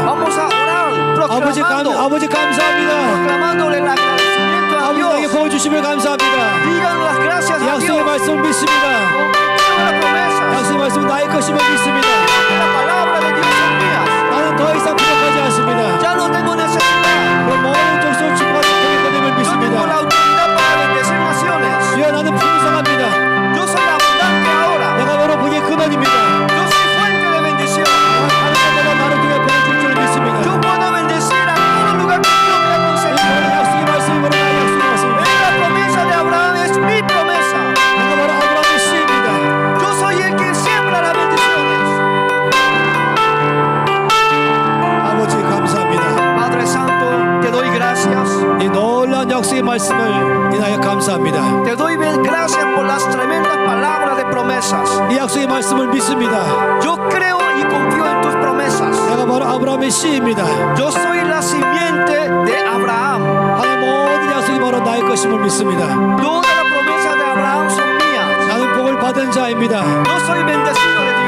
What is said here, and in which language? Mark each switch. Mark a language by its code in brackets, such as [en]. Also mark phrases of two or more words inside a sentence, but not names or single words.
[es] Vamos a orar [ko] 아버지 감사합니다. [es] proclamándole el agradecimiento a [ko] 아버지 나에게 [es] Dios. [ko] 복을 주시면 감사합니다. [es] Digan las gracias a [ko] 약속의 [es] Dios. [ko] 말씀을 믿습니다. [es] Confío en la promesa. [ko] 약속의 말씀은 나의 것임을 믿습니다. [es] La palabra de Dios son mías. [ko] 나는 더 이상 부족하지 않습니다. [es] Ya no tengo necesidad. [ko] 그 모든 족속을 축복하는 복의 근원임을 [es] Yo tengo la [ko] 믿습니다. [es] autoridad para bendecir naciones. [ko] 주여 나는 풍성합니다. [es] Yo soy abundante ahora. [ko] 내가 바로 복의 근원입니다. [es] Yo soy fuente de bendición. [ko] 하나님께서 나를 통해 복을 줄 줄 믿습니다. [es] Yo puedo bendecir a todo lugar que Dios me ha concedido. [ko] 약속의 말씀이 바로 나의 약속의 말씀입니다. [es] La promesa de Abraham es mi promesa. [ko] 내가 바로 아브라함의 씨입니다. [es] Yo soy el que siembra las bendiciones. [ko] 아버지 감사합니다. [es] Padre Santo, te doy gracias. [ko] 이 놀라운 약속의 말씀을 인하여 감사합니다. [es] Te doy gracias por las tremendas palabras de promesas. [ko] 이 약속의 말씀을 믿습니다. [es] Yo creo y confío en tus promesas. [ko] 내가 바로 아브라함의 씨입니다. [es] Yo soy la simiente de Abraham. [ko] 하나님 모든 약속이 바로 나의 것임을 믿습니다. [es] Todas las promesas de Abraham son mías. [ko] 나는 복을 받은 자입니다. [es] Yo soy bendecido